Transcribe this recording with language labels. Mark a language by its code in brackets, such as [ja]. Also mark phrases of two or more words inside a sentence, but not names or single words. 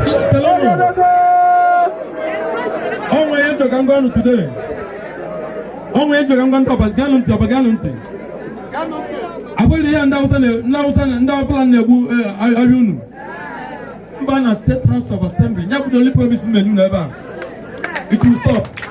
[ig] Chelụ m. Ọ nwere ihe njọ ka m gwa unu today. Ọ nwere ihe njọ ka m gwa ndị ọba, geenụ ntị, ọba, geenụ ntị. Abụghị ihe ndị Hausa na-, ndị Hausa na, ndị Fulani na-egbu, eh, arịa unu. Mba na State House of Assembly, ya bụ [en] the only promise [ig] menu n'ebe a. [en] It will stop.